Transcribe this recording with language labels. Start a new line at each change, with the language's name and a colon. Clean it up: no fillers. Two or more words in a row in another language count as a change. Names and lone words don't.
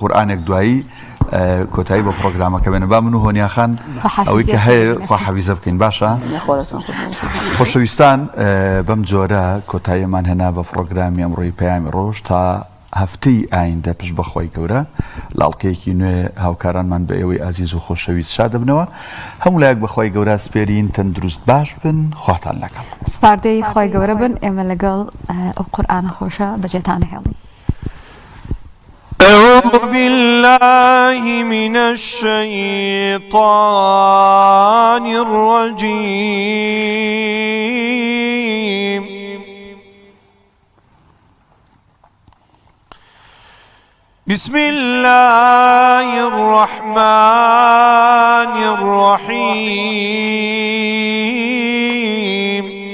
Central Kurdish: قورئانێک دوایی کۆتایی بە پرۆگرامەکە بێنە با من و هۆنیا خان ئەوەی کە هەیە خوا حەفیزە بکەین باشە خۆشەویستان بەم جۆرە کۆتاییمان هێنا بە پرۆگرامی ئەمڕۆی پەیامی ڕۆژ تا هەفتەی ئایندە پشت بەخۆی گەورە لاڵقەیەکی نوێ هاوکارانمان بە ئێوەی ئازیز و خۆشەویست شاد بنەوە هەموو لایەک بەخۆی گەورە سپێرین تەندروست باش بن خواتان لەگەڵ سپاردەی خۆی گەورە بن ئێمە لەگەڵ ئەو قورئانە خۆشە بەجێتان هێڵین
Arabic: أعوذ بالله من الشيطان الرجيم بسم الله الرحمن الرحيم